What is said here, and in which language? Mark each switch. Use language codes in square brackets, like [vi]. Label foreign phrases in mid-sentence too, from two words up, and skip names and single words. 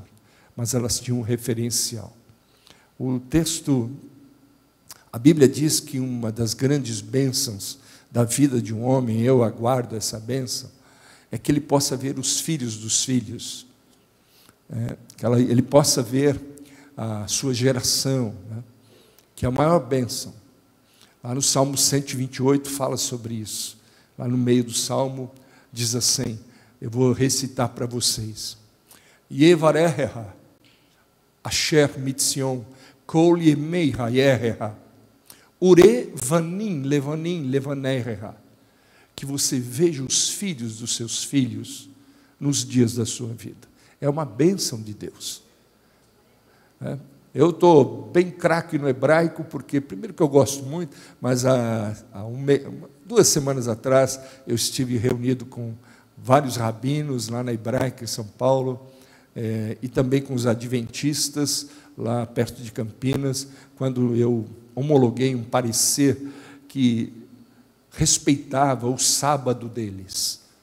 [pt] Mas elas tinham um referencial. O texto, a Bíblia diz que uma das grandes bênçãos da vida de um homem, eu aguardo essa bênção, é que ele possa ver os filhos dos filhos, que ele possa ver a sua geração, que é a maior bênção. Lá no Salmo 128 fala sobre isso. Lá no meio do Salmo diz assim, eu vou recitar para vocês. [he] יברכך, אשר מציון, כל ימי חייך, וראה בנים לבניך, [pt] que você veja os filhos dos seus filhos nos dias da sua vida. É uma bênção de Deus. Eu estou bem craque no hebraico, porque, primeiro que eu gosto muito, mas há 2 semanas atrás, eu estive reunido com vários rabinos lá na Hebraica, em São Paulo, e também com os adventistas, lá perto de Campinas, quando eu homologuei um parecer que respeitava o sábado deles.